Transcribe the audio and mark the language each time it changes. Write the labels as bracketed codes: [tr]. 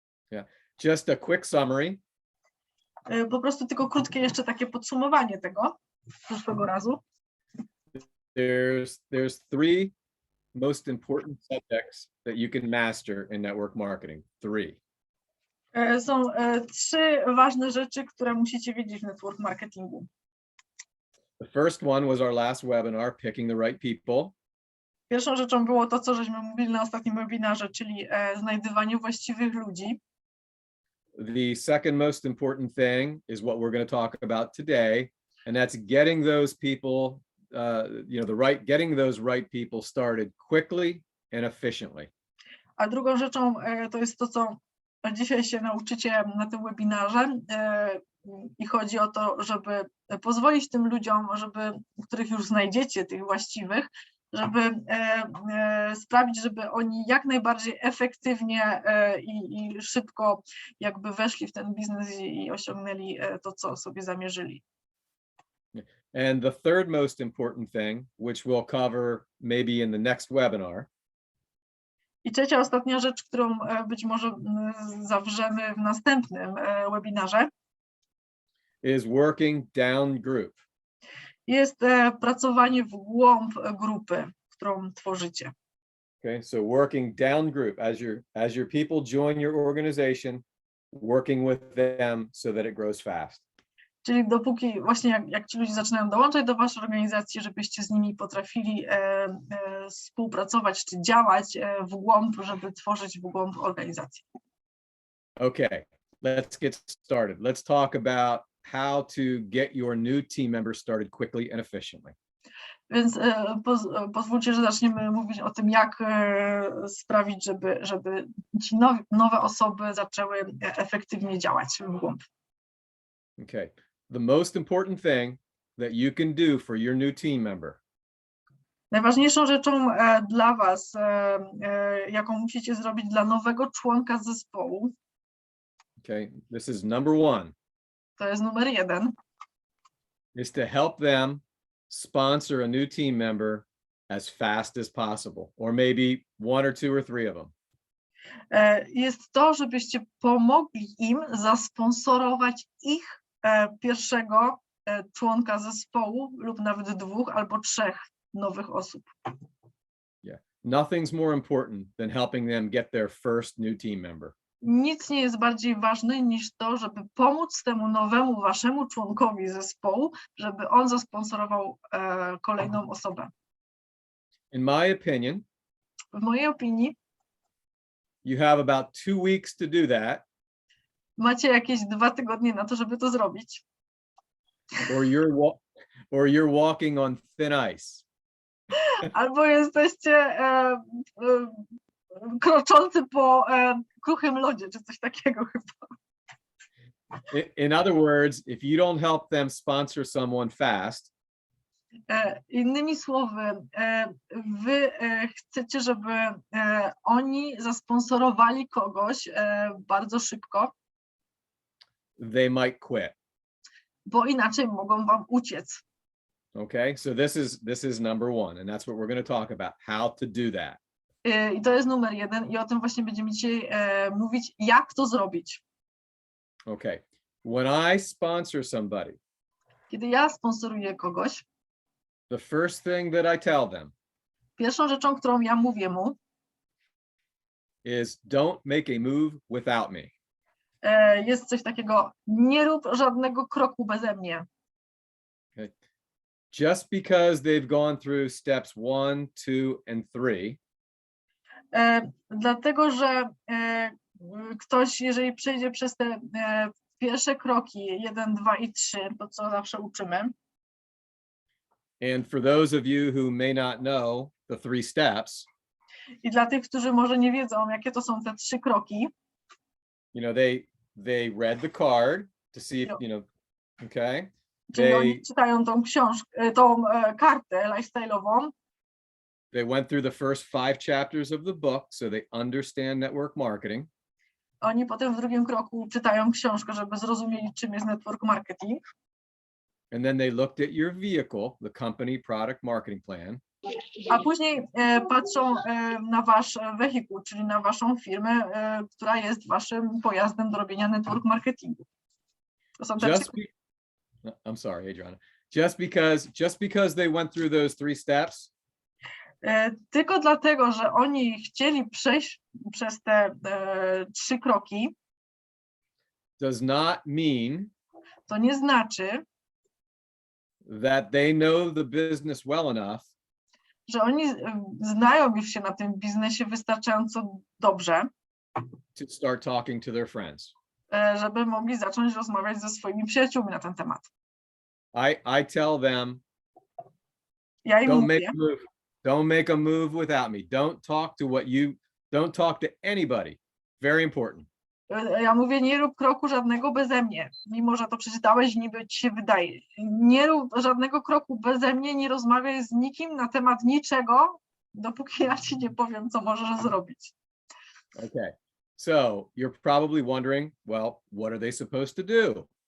[en] Yeah, just a quick summary. [pl] Po prostu tylko krótkie jeszcze takie podsumowanie tego zeszłego razu. [en] There's three most important subjects that you can master in network marketing. Three. [pl] Są trzy ważne rzeczy, które musicie wiedzieć w network marketingu. [en] The first one was our last webinar, picking the right people. [pl] Pierwszą rzeczą było to, co żeśmy mówili na ostatnim webinarze, czyli znajdywanie właściwych ludzi. [en] The second most important thing is what we're going to talk about today, and that's getting those people, getting those right people started quickly and efficiently. [pl] A drugą rzeczą to jest to, co dzisiaj się nauczycie na tym webinarze, I chodzi o to, żeby pozwolić tym ludziom, których już znajdziecie, tych właściwych, żeby sprawić, żeby oni jak najbardziej efektywnie i szybko jakby weszli w ten biznes i osiągnęli to, co sobie zamierzyli. [en] And the third most important thing, which we'll cover maybe in the next webinar, [pl] I trzecia, ostatnia rzecz, którą być może zawrzemy w następnym webinarze, [en] is working down group. [pl] jest pracowanie w głąb grupy, którą tworzycie. [en] Okay, so working down group, as your people join your organization, working with them so that it grows fast. [pl] Czyli dopóki właśnie jak ci ludzie zaczynają dołączać do waszej organizacji, żebyście z nimi potrafili współpracować czy działać w głąb, żeby tworzyć w głąb organizacji. [en] Okay, let's get started. Let's talk about how to get your new team members started quickly and efficiently. [pl] Więc pozwólcie, że zaczniemy mówić o tym, jak sprawić, żeby ci nowe osoby zaczęły efektywnie działać w głąb. [en] Okay, the most important thing that you can do for your new team member [pl] Najważniejszą rzeczą dla was, jaką musicie zrobić dla nowego członka zespołu, [en] okay, this is number one, [pl] to jest numer 1, [en] is to help them sponsor a new team member as fast as possible, or maybe 1 or 2 or 3 of them. [pl] jest to, żebyście pomogli im zasponsorować ich pierwszego członka zespołu lub nawet 2 albo 3 nowych osób. [en] Yeah, nothing's more important than helping them get their first new team member. [pl] Nic nie jest bardziej ważne niż to, żeby pomóc temu nowemu waszemu członkowi zespołu, żeby on zasponsorował kolejną osobę. [en] In my opinion, [pl] W mojej opinii [en] you have about 2 weeks to do that, [pl] macie jakieś 2 tygodnie na to, żeby to zrobić. [en] or you're walking on thin ice. [pl] Albo jesteście kroczący po kruchym lodzie, czy coś takiego chyba. [en] In other words, if you don't help them sponsor someone fast, [pl] Innymi słowy, wy chcecie, żeby oni zasponsorowali kogoś bardzo szybko, [en] they might quit. [pl] bo inaczej mogą wam uciec. [en] Okay, so this is number one, and that's what we're going to talk about, how to do that. [pl] I to jest numer 1 i o tym właśnie będziemy dzisiaj mówić, jak to zrobić. [en] Okay, when I sponsor somebody, [pl] Kiedy ja sponsoruję kogoś, [en] the first thing that I tell them [pl] pierwszą rzeczą, którą ja mówię mu, [en] is don't make a move without me. [pl] jest coś takiego, nie rób żadnego kroku beze mnie. [en] Okay. Just because they've gone through steps 1, 2, and 3, [pl] dlatego, że ktoś, jeżeli przejdzie przez te pierwsze kroki 1, 2 i 3, to co zawsze uczymy. [en] and for those of you who may not know the 3 steps, [pl] I dla tych, którzy może nie wiedzą, jakie to są te 3 kroki, [en] you know, they read the card to see if, you know, okay. [pl] czyli oni czytają tą książkę, tą kartę lifestyle'ową. [en] They went through the first 5 chapters of the book, so they understand network marketing. [pl] Oni potem w drugim kroku czytają książkę, żeby zrozumieli, czym jest network marketing. [en] And then they looked at your vehicle, the company product marketing plan. [pl] A później patrzą na wasz wehikuł, czyli na waszą firmę, która jest waszym pojazdem do robienia network marketingu. To są te [en] I'm sorry, Adriana. Just because they went through those 3 steps, [pl] tylko dlatego, że oni chcieli przejść przez te 3 kroki, [en] does not mean [pl] to nie znaczy, [en] that they know the business well enough [pl] że oni znają już się na tym biznesie wystarczająco dobrze, [en] to start talking to their friends. [pl] żeby mogli zacząć rozmawiać ze swoimi przyjaciółmi na ten temat. [en] I tell them, [pl] Ja im mówię, [en] don't make a move without me. Don't talk to anybody. Very important. [pl] Ja mówię, nie rób kroku żadnego beze mnie, mimo że to przeczytałeś, niby ci się wydaje. Nie rób żadnego kroku beze mnie, nie rozmawiaj z nikim na temat niczego, dopóki ja ci nie powiem, co możesz zrobić. [en] Okay, so you're probably wondering, well, what are they supposed to do?